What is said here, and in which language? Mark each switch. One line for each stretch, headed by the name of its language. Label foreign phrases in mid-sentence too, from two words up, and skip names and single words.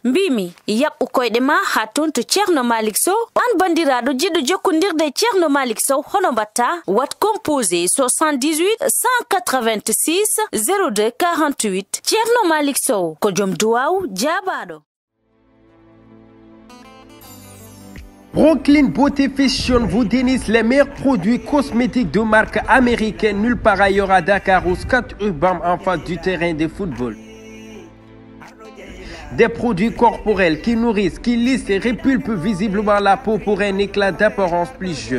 Fula: Mbimi yaɓɓu koyɗe ma ha ton to Ceerno Malick Sow. An bandiraɗo jiɗɗo jokkodirde Ceerno Malick Sow hono mbatta? Wat composé 78 186 02 48. Ceerno Malick Sow ko joom duwaw jabaɗo.
French: Brooklyn Beauty Fashion vous déniche les meilleurs produits cosmétiques de marque américaine nulle part ailleurs à Dakar au Scat Urbam en face du terrain de football. Des produits corporels qui nourrissent, qui lissent et répulpent visiblement la peau pour un éclat d'apparence plus jeune.